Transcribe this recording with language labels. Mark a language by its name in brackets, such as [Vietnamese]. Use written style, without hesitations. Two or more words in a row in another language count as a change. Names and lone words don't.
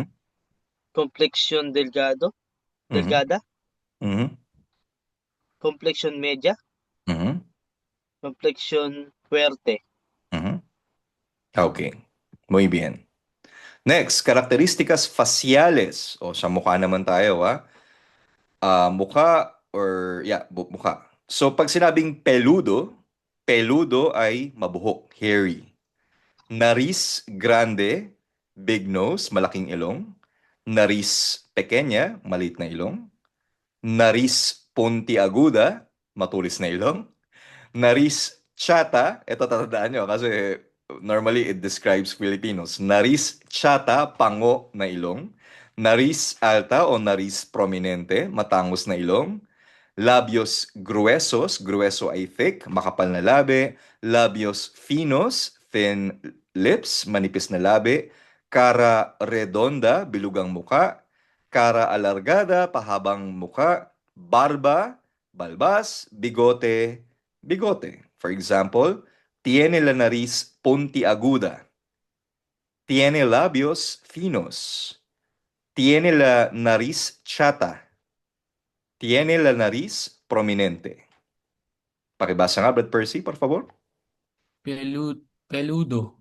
[Spanish] complexión Mhm. delgada, Mhm. complexión media, Mhm. complexión fuerte. Mhm. Okay. Muy bien. Next, características faciales. [Filipino] O sa mukha naman tayo, ha? Mukha or mukha. So pag sinabing peludo, peludo ay mabuhok, hairy. [Spanish] Nariz grande, [English] big nose, [Filipino] malaking ilong. [Spanish] Nariz pequeña, [Filipino] maliit na ilong. [Spanish] Nariz puntiaguda, [Filipino] matulis na ilong. [Spanish] Nariz chata, [Filipino] ito tatandaan nyo kasi [English] normally it describes Filipinos. [Spanish] Nariz chata, [Filipino] pango na ilong. [Spanish] Nariz alta o nariz prominente, [Filipino] matangos na ilong. [Spanish] Labios gruesos, grueso [Filipino] ay thick, makapal na labi. [Spanish] Labios finos, [English] thin lips, [Filipino] manipis na labi. [Spanish] Cara redonda, [Filipino] bilugang muka. [Spanish] Cara alargada, [Filipino] pahabang muka. [Spanish] Barba, balbas. Bigote, bigote. [English] For example, [Spanish] tiene la nariz puntiaguda. Tiene labios finos. Tiene la nariz chata. Tiene la nariz prominente. [Filipino] Pakibasa nga, Brad Percy, [Spanish] por favor. Peludo,